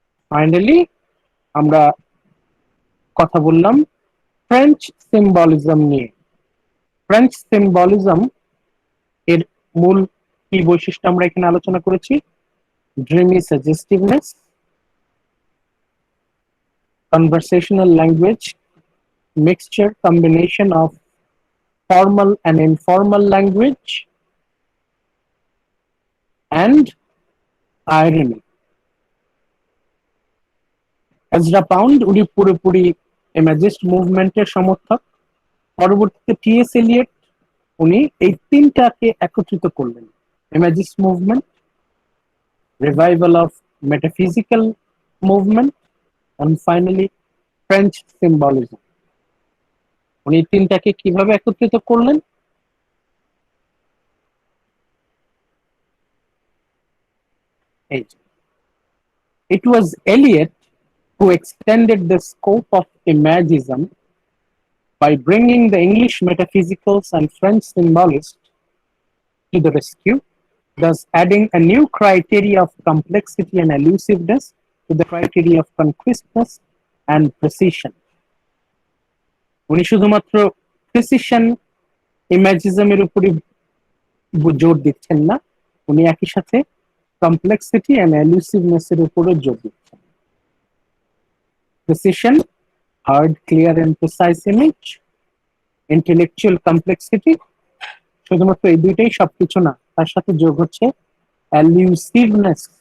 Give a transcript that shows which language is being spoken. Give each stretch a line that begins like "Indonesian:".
Bangla: Finally, আমরা কথা বললাম ফ্রেঞ্চ সিম্বলিজম নিয়ে। ফ্রেঞ্চ সিম্বলিজম এর মূল কি বৈশিষ্ট্য আমরা এখানে আলোচনা করেছি?
English: Dreamy suggestiveness, conversational language, mixture, combination of formal and informal language, and irony.
Bangla: Ezra pound উনি পুরোপুরি ইমাজিস্ট মুভমেন্টের সমর্থক। পরবর্তীতে টি.এস. এলিয়ট উনি এই তিনটাকে একত্রিত করলেন, ইমাজিস্ট movement, revival of metaphysical movement
English: and finally French symbolism.
Bangla: উনি তিনটাকে কিভাবে একত্রিত করলেন?
English: It was Eliot who extended the scope of imagism by bringing the English metaphysicals and French symbolists to the rescue, thus adding a new criteria of complexity and elusiveness to the criteria of concreteness and precision.
Bangla: উনি শুধুমাত্র precision ইমাজিজমের উপরই জোর দিচ্ছেন না, উনি একই সাথে complexity and এলুসিভনেস এর উপরও জোর দিচ্ছেন। Precision, hard, clear and precise image, intellectual complexity, শুধুমাত্র এই দুইটাই সবকিছু না, তার সাথে যোগ হচ্ছে এলুসিভনেস।